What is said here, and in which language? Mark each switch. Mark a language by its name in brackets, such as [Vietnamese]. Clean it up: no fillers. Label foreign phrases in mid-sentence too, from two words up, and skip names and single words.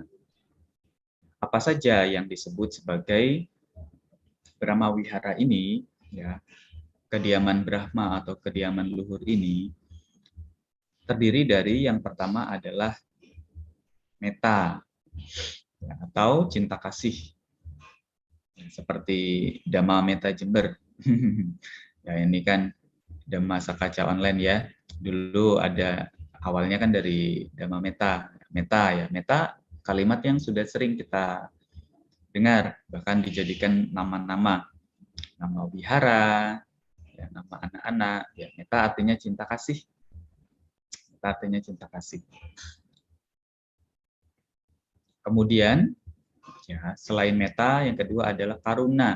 [Indonesian] Apa saja yang disebut sebagai Brahma Wihara ini, ya, kediaman Brahma atau kediaman luhur ini terdiri dari yang pertama adalah metta ya, atau cinta kasih, ya, seperti Dhamma Metta Jember. Ya, ini kan Dhamma Sakaca online ya. Dulu ada awalnya kan dari Dhamma Metta. Metta ya, metta kalimat yang sudah sering kita dengar, bahkan dijadikan nama-nama, nama wihara, ya, nama anak-anak. Ya, metta artinya cinta kasih. Metta artinya cinta kasih. Kemudian, ya, selain metta, yang kedua adalah karuna.